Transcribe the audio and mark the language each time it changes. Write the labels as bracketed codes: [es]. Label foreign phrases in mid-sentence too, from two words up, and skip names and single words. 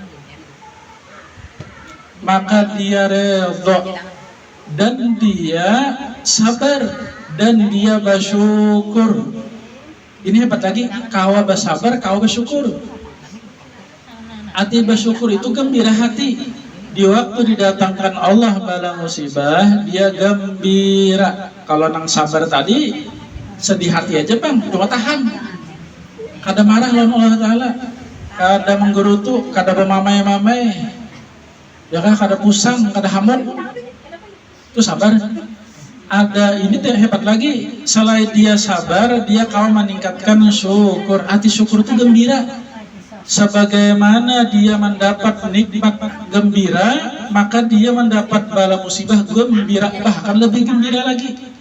[id] Maka dia redha dan dia sabar dan dia bersyukur. [bjn] Ini hebat lagi, kawa bersabar, kawa bersyukur. [id] Hati bersyukur itu gembira hati. Di waktu didatangkan Allah bala musibah, dia gembira. [bjn] Kalau nang sabar tadi, sedih hati aja Bang, cuma tahan. Kada marah lawan Allah Ta'ala, kada menggerutu, kada bermamai-mamai, ya kan, kada pusang, kada hamun. [id] Itu sabar. Ada ini hebat lagi, selain dia sabar, dia kau meningkatkan syukur. Hati syukur itu gembira. Sebagaimana dia mendapat nikmat gembira, maka dia mendapat bala musibah gembira, bahkan lebih gembira lagi.